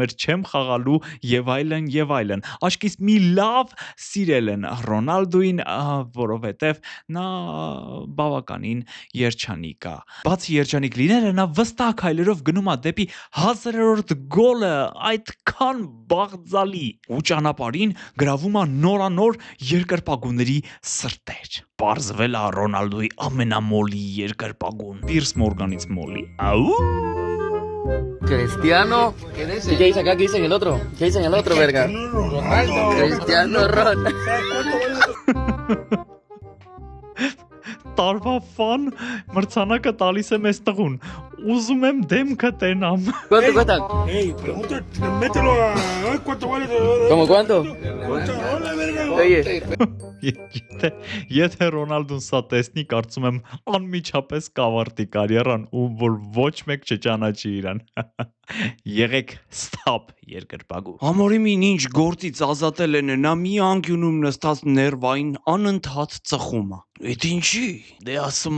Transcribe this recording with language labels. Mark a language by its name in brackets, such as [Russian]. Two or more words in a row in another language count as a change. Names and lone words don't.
[Armenian] էր չեմ խաղալու եւ այլն։ Աշկիս մի լավ սիրել են Ռոնալդուին, որովհետև նա բավականին երջանիկ է։ Բացի երջանիկ լինելը, նա վստահ քայլերով գնում է դեպի 1000-րդ գոլը, այդքան բաղձալի ու ճանապարհին գրավում է նորանոր երկրպագուների սրտեր։ Պարզվել է Ռոնալդոյի ամենամոլի երկրպագուն Պիրս Մորգանից մոլի։ [Spanish] Cristiano. ¿Y qué dice acá? ¿Qué dice en el otro? ¿Qué dice en el otro, verga? Cristiano Ronaldo. [Armenian] Տարվա ֆան մրցանակը տալիս եմ այս տղուն։ Ուզում եմ դեմքը տենամ։ [Spanish] ¿Cuánto cuestan? Ey, mételo a cuánto vale. ¿Cómo cuánto? Oye. [Armenian] Եթե Ռոնալդուն սա տեսնի, կարծում եմ անմիջապես կավարտի կարիերան ու որ ոչ մեկ չճանաչի իրան։ Եղեք ստապ երկրպագու։ Ամորիմին ինչ գործից ազատել են, նա մի անկյունում նստած ներվային անընդհատ ծխում է։ Էդ ինչի։ Դե ասում